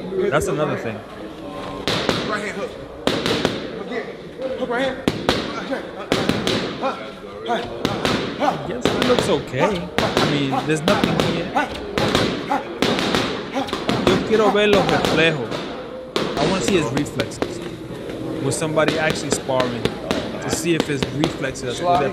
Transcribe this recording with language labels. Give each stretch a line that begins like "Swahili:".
English: That's another thing. Right hand hook. Hook right hand. Yes, it looks okay. I mean, there's nothing here.
Spanish: Yo quiero ver los reflejos.
English: I want to see his reflexes. With somebody actually sparring to see if his reflexes are there.